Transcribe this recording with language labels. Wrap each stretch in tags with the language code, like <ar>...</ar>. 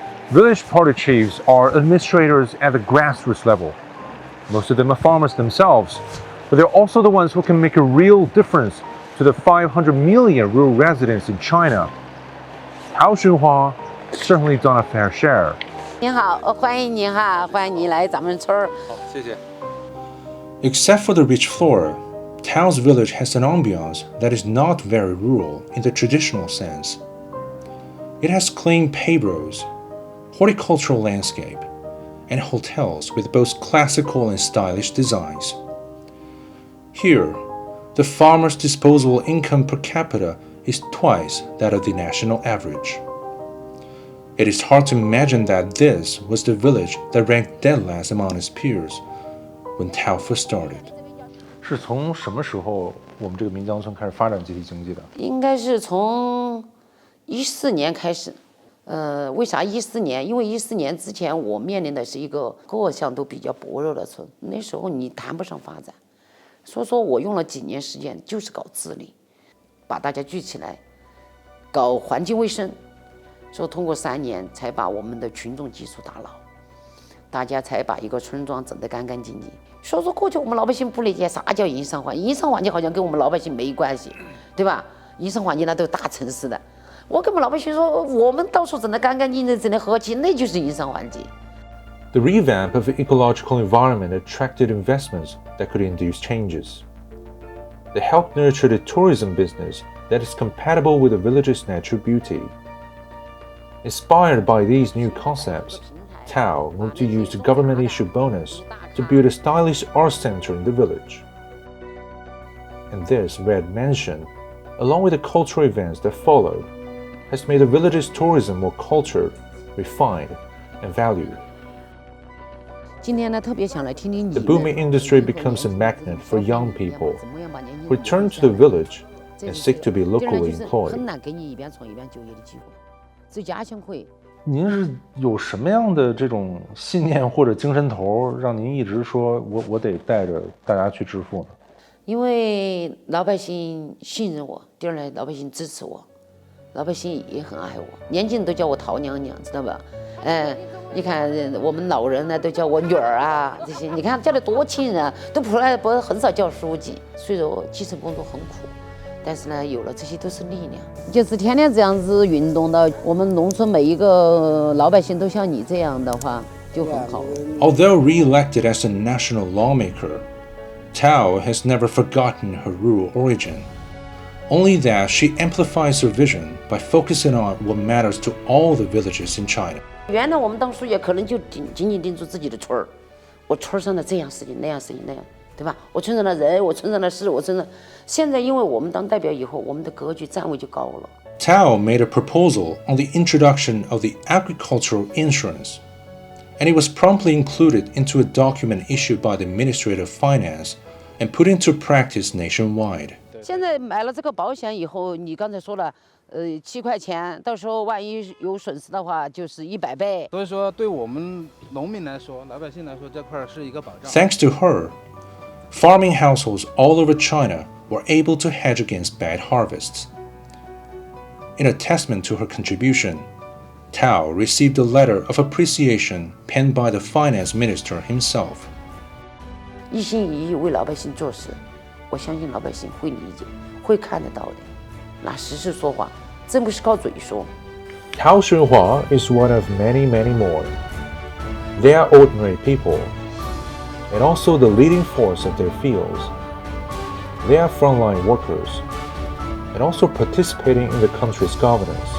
<en>Village party chiefs are administrators at the grassroots level. Most of them are farmers themselves, but they're also the ones who can make a real difference to the 500 million rural residents in China. Hao Xunhua certainly done a fair share.</en> <zh>您好，欢迎您哈，欢迎您来咱们村儿。好，谢谢。</zh> <en>Except for the rich flora, Tao's village has an ambiance that is not very rural in the traditional sense. It has clean paved roads, horticultural landscape, and hotels with both classical and stylish designs. Here, the farmer's disposable income per capita is twice that of the national average. It is hard to imagine that this was the village that ranked dead last among its peers when Tao first started.</en> <zh>是从什么时候我们这个岷江村开始发展集体经济的？应该是从14年开始。为啥14年？因为14年之前我面临的是一个各项都比较薄弱的村，那时候你谈不上发展。所以说我用了几年时间，就是搞治理，把大家聚起来，搞环境卫生。所以通过3年才把我们的群众基础打牢，大家才把一个村庄整得干干净净。所以说过去我们老百姓不理解啥叫营商环境，营商环境好像跟我们老百姓没关系，对吧？营商环境那都是大城市的。我跟我们老百姓说，我们到处整得干干净净，整得和气，那就是营商环境。</zh> <en>The revamp of the ecological environment attracted investments that could induce changes. They helped nurture the tourism business that is compatible with the village's natural beauty. Inspired by these new concepts, Tao moved to use the government-issued bonus to build a stylish art center in the village. And this red mansion, along with the cultural events that followed, has made the village's tourism more cultured, refined, and valued.</en> <zh>今天呢，特别想来听听你。</zh> <en>The booming industry becomes a magnet for young people who return to the village and seek to be locally employed.</en> <zh>很难给你一边创一边就业的机会，只有家乡会。您是有什么样的这种信念或者精神头，让您一直说我得带着大家去致富呢？因为老百姓信任我，第二呢，老百姓支持我，老百姓也很爱我，年轻人都叫我陶娘娘，知道吧？你看我们老人呢都叫我女儿啊，这些你看叫的多亲人啊，都不很少叫书记。虽然基层工作很苦，但是呢，有了这些都是力量。就是天天这样子运动的，我们农村每一个老百姓都像你这样的话，就很好。</zh> <en>Although re-elected as a national lawmaker, Tao has never forgotten her rural origin. Only that she amplifies her vision by focusing on what matters to all the villages in China.</en> <zh>原来我们当书记可能就仅仅盯住自己的村儿，我村上的这样事情那样事情那样，对吧？我村上的人，我村上的事，我村上。现在因为我们当代表以后，我们的格局站位就高了。</zh> <en>Tao made a proposal on the introduction of the agricultural insurance, and it was promptly included into a document issued by the Ministry of Finance and put into practice nationwide.</en> <zh>现在买了这个保险以后，你刚才说了。7块钱，到时候万一有损失的话，就是100倍。所以说，对我们农民来说，老百姓来说，这块是一个保障。</zh> <en>Thanks to her, farming households all over China were able to hedge against bad harvests. In a testament to her contribution, Tao received a letter of appreciation penned by the finance minister himself.</en> <zh>一心一意为老百姓做事，我相信老百姓会理解，会看得到的。拿实事说话，真不是靠嘴说。</zh> <en>Hao Xunhua is one of many, many more. They are ordinary people, and also the leading force of their fields. They are frontline workers, and also participating in the country's governance.</en>